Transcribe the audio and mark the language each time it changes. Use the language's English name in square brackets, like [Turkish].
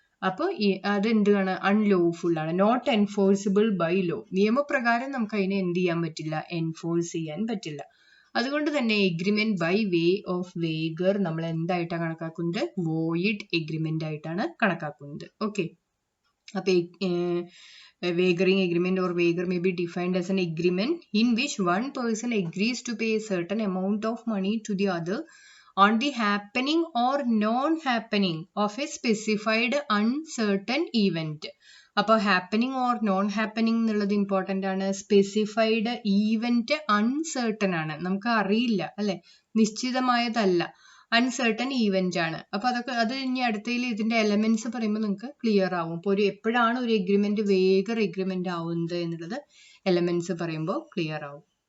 [Malayalam] അപ്പോൾ അതെന്താണ്? അൺലോഫുൾ ആണ്, [English] Not enforceable by law. [Malayalam] നിയമപ്രകാരം നമുക്ക് അതിനെ എന്ത് ചെയ്യാൻ പറ്റില്ല? എൻഫോഴ്സ് ചെയ്യാൻ പറ്റില്ല. അതുകൊണ്ട് തന്നെ എഗ്രിമെന്റ് ബൈ വേ ഓഫ് വേഗർ നമ്മൾ എന്തായിട്ടാണ് കണക്കാക്കുന്നത്? വോയിഡ് എഗ്രിമെന്റ് ആയിട്ടാണ് കണക്കാക്കുന്നത്. [English] Okay, അപ്പൊ wagering agreement or waiver may be defined as an agreement in which one person agrees to pay a certain amount of money to the other on the happening or non-happening of a specified uncertain event. [Malayalam] അപ്പോൾ happening or non happening എന്നുള്ളത് important ആണ്. Specified event Un Certain ആണ്, നമുക്ക് അറിയില്ല അല്ലെ, നിശ്ചിതമായതല്ല, Un Certain event ആണ്. അപ്പൊ അത് ഇനി അടുത്തതിൽ ഇതിന്റെ എലമെന്റ്സ് പറയുമ്പോൾ നിങ്ങൾക്ക് ക്ലിയർ ആവും. ഇപ്പോൾ എപ്പോഴാണ് ഒരു എഗ്രിമെന്റ് വേഗർ എഗ്രിമെന്റ് ആവുന്നത് എന്നുള്ളത് എലമെന്റ്സ് പറയുമ്പോൾ ക്ലിയർ ആവും.